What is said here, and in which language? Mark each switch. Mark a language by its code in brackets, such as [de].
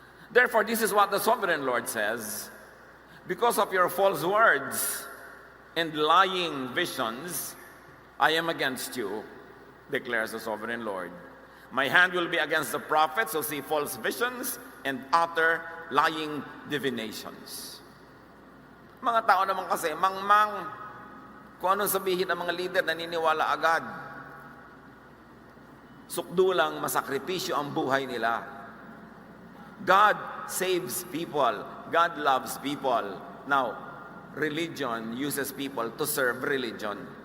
[en] Therefore, this is what the sovereign Lord says, because of your false words and lying visions, I am against you, declares the sovereign Lord. My hand will be against the prophets who see false visions and utter lying divinations. [tl] Mga tao naman kasi, mangmang, kung anong sabihin ng mga leader, naniniwala agad. Sukdo lang, masakripisyo ang buhay nila. [en] God saves people. God loves people. Now, religion uses people to serve religion.